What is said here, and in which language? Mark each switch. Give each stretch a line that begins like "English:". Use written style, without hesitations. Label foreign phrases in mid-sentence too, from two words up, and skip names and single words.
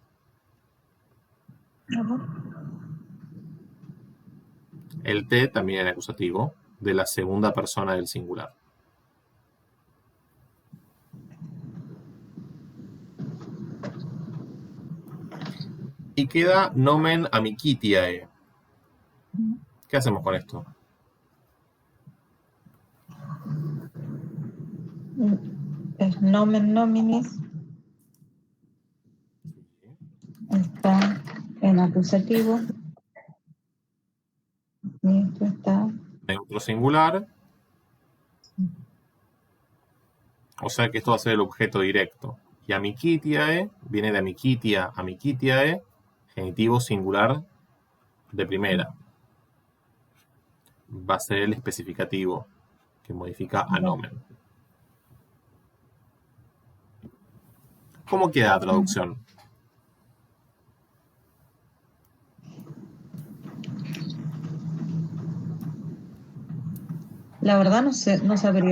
Spanish: El te también era acusativo de la segunda persona del singular. Y queda
Latin: nomen amicitiae.
Spanish: ¿Qué hacemos con esto? Es
Latin: nomen nominis.
Spanish: Está en acusativo. Y esto está. Neutro singular. O sea que esto va a ser el objeto directo. Y amicitiae viene de
Latin: amicitia, amicitiae,
Spanish: genitivo singular de primera. Va a ser el especificativo que modifica a nomen. ¿Cómo queda la traducción? La verdad no sé, no sabría.